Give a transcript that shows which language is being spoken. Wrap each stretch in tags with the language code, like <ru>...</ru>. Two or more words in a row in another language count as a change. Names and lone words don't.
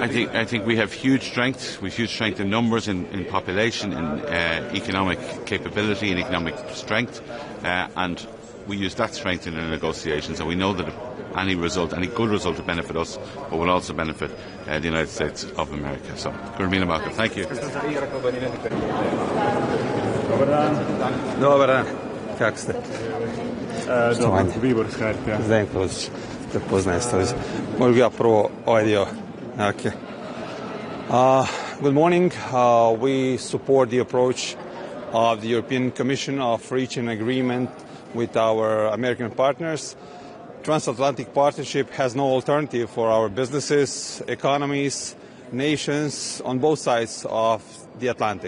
<en>I think we have huge strength. We have huge strength in numbers, in population, in economic capability and economic strength, and we use that strength in our negotiations. And we know that any good result will benefit us, but will also benefit the United States of America. So, thank you.</en> <hr>Dobar dan, kako ste? Zdenković, prepoznajem se. Mogu ja prvo ovaj dio.</hr> <en>Okay. Good morning. We support the approach of the European Commission of reaching an agreement with our American partners. Transatlantic partnership has no alternative for our businesses, economies, nations on both sides of the Atlantic.</en>